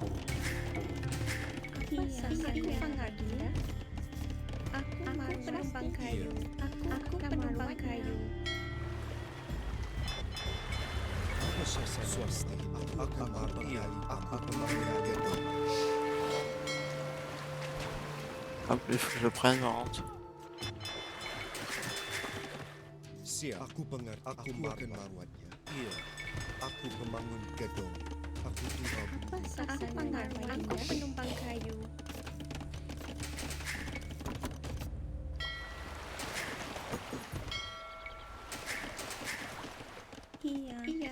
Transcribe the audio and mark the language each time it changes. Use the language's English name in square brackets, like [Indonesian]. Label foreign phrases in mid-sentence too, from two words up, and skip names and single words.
[Indonesian] Apa sasarannya baginda? Aku penumbang kayu. Aku penumbang kayu. Apa sasaran? Swasti. Aku akan penggali. Aku pembangun gedung. [French] Hop, il faut que je le prenne, je rentre. [Indonesian] Siap. Aku pengerti. Aku akan merawatnya. Iya. Aku pembangun gedung. Aku tuhan. Apa sasarannya baginda? Aku penumbang kayu. Iya. Iya.